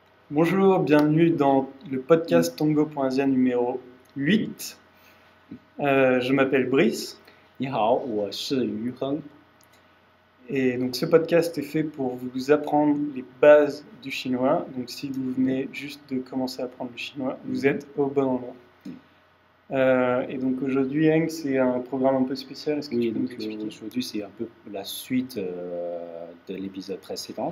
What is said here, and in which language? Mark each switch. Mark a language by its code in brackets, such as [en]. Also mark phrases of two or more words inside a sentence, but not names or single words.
[fr] Bonjour, bienvenue dans le podcast Tongo.asia numéro 8. Je m'appelle Brice [zh] 你好，我是于亨。 [fr] et donc ce podcast est fait pour vous apprendre les bases du chinois. Donc si vous venez juste de commencer à apprendre le chinois, vous êtes au bon endroit. Et donc aujourd'hui, Heng, c'est un programme un peu spécial. Est-ce que Oui, tu peux nous donc expliquer? aujourd'hui c'est un peu la suite de l'épisode précédent.